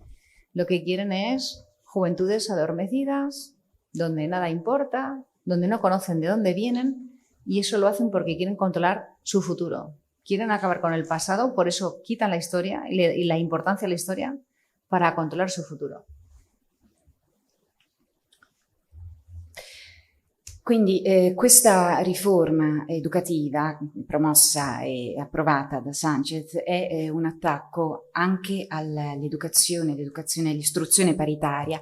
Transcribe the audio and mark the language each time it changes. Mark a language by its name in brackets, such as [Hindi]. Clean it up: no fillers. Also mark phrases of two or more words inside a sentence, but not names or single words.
[Spanish] Lo que quieren es juventudes adormecidas, donde nada importa, donde no conocen de dónde vienen, y eso lo hacen porque quieren controlar su futuro. Quieren acabar con el pasado, por eso quitan la historia y la importancia de la historia para controlar su futuro. [Italian] Quindi questa riforma educativa promossa e approvata da Sánchez è un attacco anche all'educazione, all'istruzione paritaria,